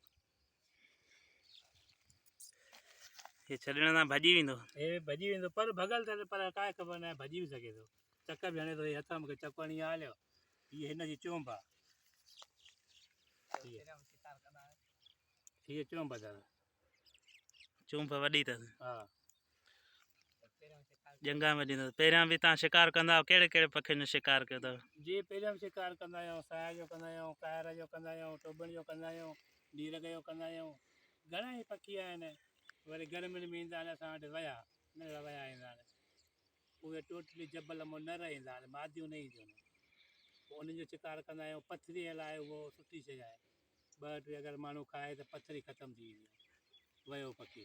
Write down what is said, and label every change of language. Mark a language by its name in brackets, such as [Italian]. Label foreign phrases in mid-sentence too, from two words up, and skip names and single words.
[Sindhi] ये छडण ना भजी विंदो ए भजी विंदो पर भगल त पर काय खबर न भजी भी सके तो चक्कर भी हणे तो ये हथा में चपणी आलियो ये हिन जी चोंबा ये चोंबा दा चूंफ वडी था हां जंगा में ॾींदो पहिरियां बि तव्हां शिकार कंदा आहियो कहिड़े कहिड़े पखियुनि जो शिकार कयो अथव जी पहिरियों शिकार कंदा आहियूं साया जो कंदा आहियूं कायर जो कंदा आहियूं टोबण जो कंदा आहियूं नीरग जो कंदा आहियूं घणा ई पखी आहिनि वरी गर्मियुनि में ईंदा आहिनि असां वटि वया न वया ईंदा आहिनि उहे टोटली जबल मां न ईंदा आहिनि मादियूं न ईंदियूं आहिनि पोइ उन्हनि जो शिकार कंदा आहियूं पथरीअ लाइ उहो सुठी शइ आहे ॿ टे अगरि माण्हू खाए त पथरी ख़तमु थी वेंदी वयो पखी